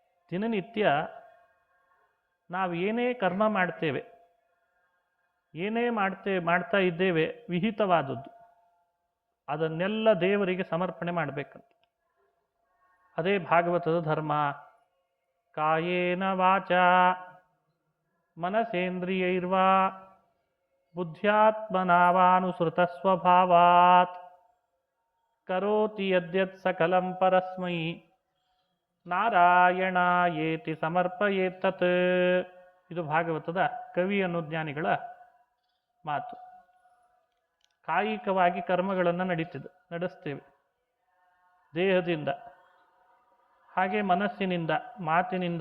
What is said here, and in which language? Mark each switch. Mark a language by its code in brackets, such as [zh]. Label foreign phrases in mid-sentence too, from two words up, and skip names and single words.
[kn] ದಿನನಿತ್ಯ ನಾವು ಏನೇ ಕರ್ಮ ಮಾಡ್ತೇವೆ, ಏನೇ ಮಾಡ್ತಾ ಇದ್ದೇವೆ ವಿಹಿತವಾದದ್ದು, ಅದನ್ನೆಲ್ಲ ದೇವರಿಗೆ ಸಮರ್ಪಣೆ ಮಾಡಬೇಕಂತ. ಅದೇ ಭಾಗವತದ ಧರ್ಮ. [sa] ಕಾಯೇನ ವಾಚ ಮನಸೇಂದ್ರಿಯೈರ್ವಾ ಬುದ್ಧ್ಯಾತ್ಮನಾವಾನುಸೃತ ಸ್ವಭಾವಾತ್ ಕರೋತಿ ಯದ್ಯತ್ ಸಕಲಂ ಪರಸ್ಮೈ ನಾರಾಯಣಾಯೇತಿ ಸಮರ್ಪಯೇತತ್. [kn] ಇದು ಭಾಗವತದ ಕವಿ ಅನುಜ್ಞಾನಿಗಳ ಮಾತು. ಕಾಯಿಕವಾಗಿ ಕರ್ಮಗಳನ್ನು ನಡೆಸ್ತೇವೆ ದೇಹದಿಂದ, ಹಾಗೆ ಮನಸ್ಸಿನಿಂದ, ಮಾತಿನಿಂದ.